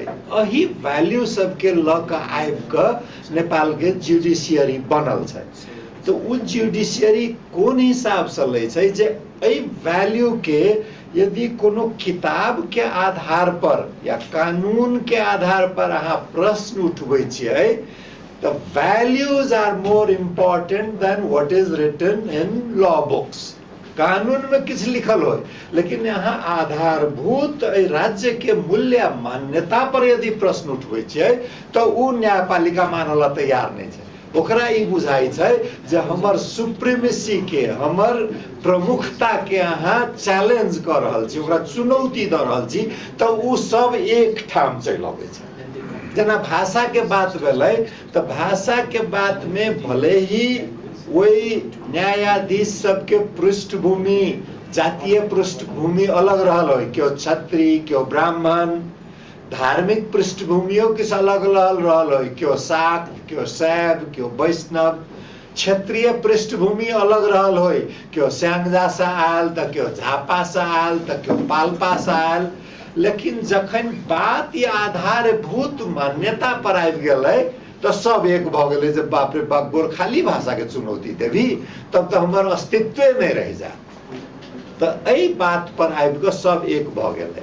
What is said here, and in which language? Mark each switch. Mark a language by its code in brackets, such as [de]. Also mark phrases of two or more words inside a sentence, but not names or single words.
[mai] अही वैल्यू सब के ल के आबि के नेपाल के जुडिशियरी बनल छै। तो उ जुडिशियरी कोन हिसाब से ले छै जे एहि वैल्यू के यदि कोनो किताब के आधार पर या कानून के आधार पर अहाँ प्रश्न उठबै छियै, [en] the values are more important than what is written in law books। [mai] कानून में किछ लिखल हो, लेकिन यहाँ आधारभूत राज्य के मूल्य मान्यता पर यदि प्रश्न उठबै छियै तो उ न्यायपालिका मानल तैयार नहीं छै। ओकरा ई बुझाई छै जे हमर सुप्रीमेसी के, हमर प्रमुखता के अहाँ चैलेंज कर रहल छी, ओकरा चुनौती द रहल छी, तो उ सब एक ठाम चलि अबै छै। जना भाषा के बात भेलै तो भाषा के बात में भले ही वही न्यायाधीश सबके पृष्ठभूमि, जातीय पृष्ठभूमि अलग रहल हो, क्यों क्षत्रिय, क्यों ब्राह्मण, धार्मिक पृष्ठभूमियों किस अलग रहल हो, क्यों शाक्त, क्यों शैव, क्यों वैष्णव, क्षेत्रीय पृष्ठभूमि अलग रहल हो, क्यों स्यांगजा से आयल तो क्यों झापा से आयल तो क्यों पाल्पा से आयल। लेकिन जखन बात या आधारभूत मान्यता पर आबि गेलै तो सब एक भ गेलै जे बाप रे बाप गोरखाली भाषा के चुनौती देवी तब तो हमर अस्तित्व नहीं रह जा। तो एहि बात पर आबि के सब एक भ गेलै।